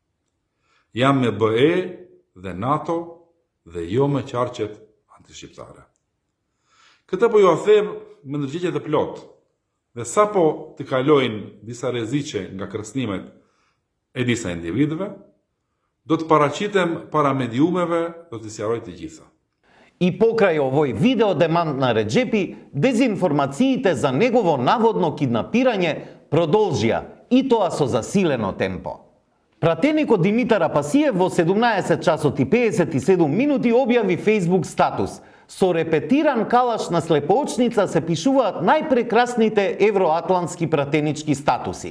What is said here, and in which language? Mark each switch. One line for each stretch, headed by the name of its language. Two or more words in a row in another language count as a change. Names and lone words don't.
Albanian: Jam me BE dhe NATO dhe jo me qarqet antishqiptare. Këtë po ju a them me ndërgjegje të plotë, dhe sa po të kalojnë disa rreziqe nga kërcënimet e disa individëve, do të paraqitem para mediumeve, do të sjaroj të gjitha.
Macedonian: И покрај овој видео демант на Реџепи, дезинформациите za njegovo navodno kidnapiranje продолжија, и тоа со засилено темпо. Пратеникот Димитар Апасиев во 17 часот и 57 минути објави Facebook статус. Со репетиран калаш на слепоочница се пишуваат најпрекрасните евроатлантски пратенички статуси.